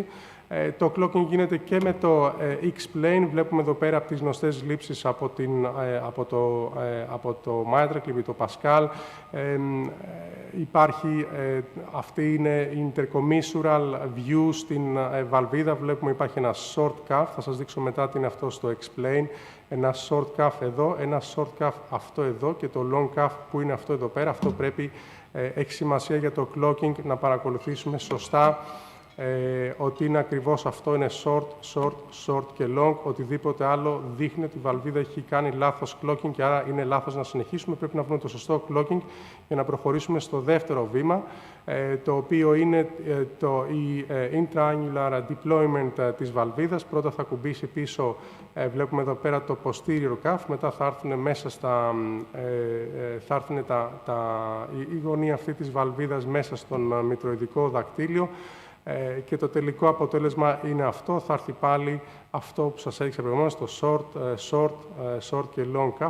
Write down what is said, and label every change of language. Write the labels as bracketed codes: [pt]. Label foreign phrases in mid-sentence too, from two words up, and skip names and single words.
[el] Το clocking γίνεται και με το X-plane. Βλέπουμε εδώ πέρα από τις γνωστές λήψεις από το Mitral κλειπή, το Pascal. Αυτή είναι η [en] intercommissural view [el] στην βαλβίδα. Βλέπουμε υπάρχει ένα [en] short cuff. [el] Θα σας δείξω μετά τι είναι αυτό στο X-plane. Ένα [en] short cuff [el] εδώ, ένα [en] short cuff [el] αυτό εδώ και το [en] long cuff [el] που είναι αυτό εδώ πέρα. Αυτό έχει σημασία για το clocking, να παρακολουθήσουμε σωστά ότι είναι ακριβώς αυτό, είναι short και long. Οτιδήποτε άλλο δείχνει ότι η βαλβίδα έχει κάνει λάθος clocking και άρα είναι λάθος να συνεχίσουμε. Πρέπει να βρούμε το σωστό clocking για να προχωρήσουμε στο δεύτερο βήμα, το οποίο είναι η [en] intraannular deployment [el] της βαλβίδας. Πρώτα θα κουμπίσει πίσω, βλέπουμε εδώ πέρα το [en] posterior cuff, [el] μετά θα έρθουν μέσα θα έρθουν η γωνία αυτή της βαλβίδας μέσα στον μητροειδικό δακτύλιο και το τελικό αποτέλεσμα είναι αυτό. Θα έρθει πάλι αυτό που σας έδειξα προηγουμένως, το short και [en] long cuff.